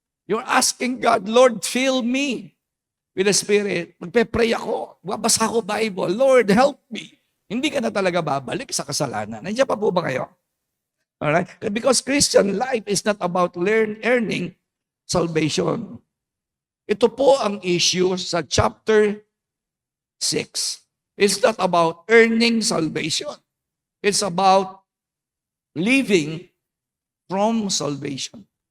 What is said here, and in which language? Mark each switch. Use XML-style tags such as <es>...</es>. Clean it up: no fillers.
<en>You're asking God, Lord, fill me with the Spirit.</en> <tl>Magpe-pray ako. Babasa ako Bible.</tl> <en>Lord, help me.</en> <tl>Hindi ka na talaga babalik sa kasalanan. Nandiyan pa po ba kayo? Alright?</tl> <en>Because Christian life is not about earning salvation.</en> <tl>Ito po ang issue sa chapter 6.</tl> <en>It's not about earning salvation. It's about living from salvation.</en>